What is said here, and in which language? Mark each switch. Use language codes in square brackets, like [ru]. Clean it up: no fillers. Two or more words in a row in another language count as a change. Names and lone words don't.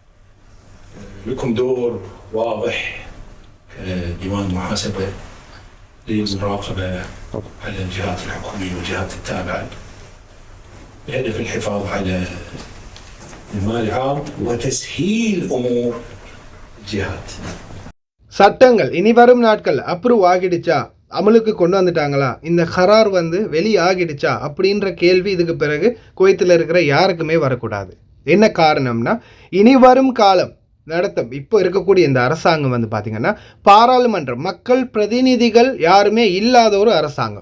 [ar] لكم دور واضح كديوان محاسبة للمراقبة على الجهات الحكومية والجهات التابعة بهدف الحفاظ على المال العام وتسهيل أمور الجهات. [ta] சட்டங்கள் இனி வரும் நாட்கள் அப்ரூவ் ஆகிடுச்சா, அமலுக்கு கொண்டு வந்துட்டாங்களா, இந்த கரார் வந்து வெளியாகிடுச்சா அப்படின்ற கேள்வி இதுக்கு பிறகு குவைத்தில் இருக்கிற யாருக்குமே வரக்கூடாது. என்ன காரணம்னா, இனி வரும் காலம் நடத்தும் இப்போ இருக்கக்கூடிய இந்த அரசாங்கம் வந்து பார்த்திங்கன்னா பாராளுமன்றம் மக்கள் பிரதிநிதிகள் யாருமே இல்லாத ஒரு அரசாங்கம்.